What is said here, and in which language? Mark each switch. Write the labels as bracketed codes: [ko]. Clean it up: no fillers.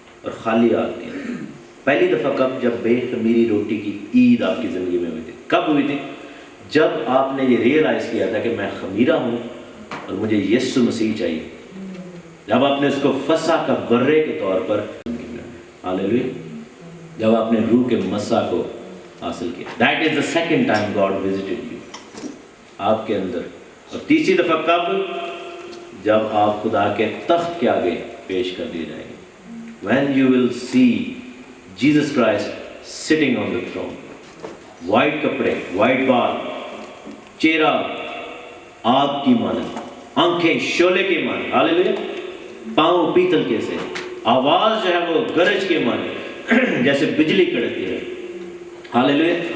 [ur] اور خالی ہاتھ نہیں. پہلی دفعہ کب؟ جب بے خمیری روٹی کی عید آپ کی زندگی میں ہوئی تھی. کب ہوئی تھی؟ جب آپ نے یہ ریئلائز کیا تھا کہ میں خمیرہ ہوں اور مجھے یسوع مسیح چاہیے. جب آپ نے اس کو فسح کا برے کے طور پر، ہاللیلویا، جب آپ نے روح کے مسح کو حاصل کیا. [en] That is the second time God visited you. [ur] آپ کے اندر. اور تیسری دفعہ کب؟ جب آپ خدا کے تخت کے آگے پیش کر دیے جائیں گے. [en] When you will see Jesus Christ sitting on the throne. [ur] White کپڑے، وائٹ بال، چہرہ آگ کی مانند، آنکھیں شعلے کی مانند. ہاللیلویا. پاؤں پیتل کے سے، آواز جو ہے وہ گرج کے مانند، جیسے بجلی کڑکتی ہے. ہاللیلویا.